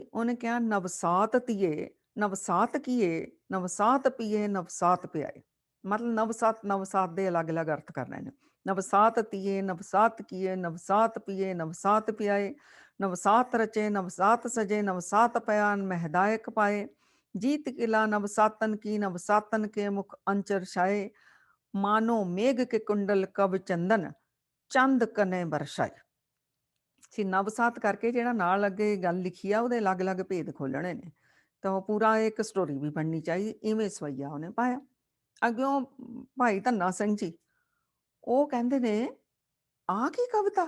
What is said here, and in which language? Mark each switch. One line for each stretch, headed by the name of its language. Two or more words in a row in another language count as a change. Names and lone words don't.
Punjabi: ਉਹਨੇ ਕਿਹਾ,
Braj: नवसात धीए, नवसात कीए, नवसात पीए, नवसात पिआए।
Punjabi: ਮਤਲਬ ਨਵਸਾਤ, ਨਵਸਾਤ ਦੇ ਅਲੱਗ-ਅਲੱਗ ਅਰਥ ਕਰਨੇ ਨੇ।
Braj: नवसात धीए, नवसात कीए, नवसात पीए, नवसात पिआए, नवसात रचे, नवसात सजे, नवसात ਪयान महदायक पाए, जीत किला नवसातन की, नवसातन के मुख अंचर छाए, मानो मेघ के कुंडल कब चंदन, चंद कने बरछाए।
Punjabi: ਸੀ ਨਵਸਾਤ ਕਰਕੇ ਜਿਹੜਾ ਨਾਲ ਅੱਗੇ ਗੱਲ ਲਿਖੀ ਆ ਉਹਦੇ ਅਲੱਗ-ਅਲੱਗ ਭੇਦ ਖੋਲਣੇ ਨੇ। ਤਾਂ ਉਹ ਪੂਰਾ ਇੱਕ ਸਟੋਰੀ ਵੀ ਬਣਨੀ ਚਾਹੀਦੀ, ਇਵੇਂ ਸਵਈਆ ਉਹਨੇ ਪਾਇਆ। ਅੱਗਿਓਂ ਭਾਈ ਧੰਨਾ ਸਿੰਘ ਜੀ, ਉਹ ਕਹਿੰਦੇ ਨੇ, ਆਹ ਕੀ ਕਵਿਤਾ?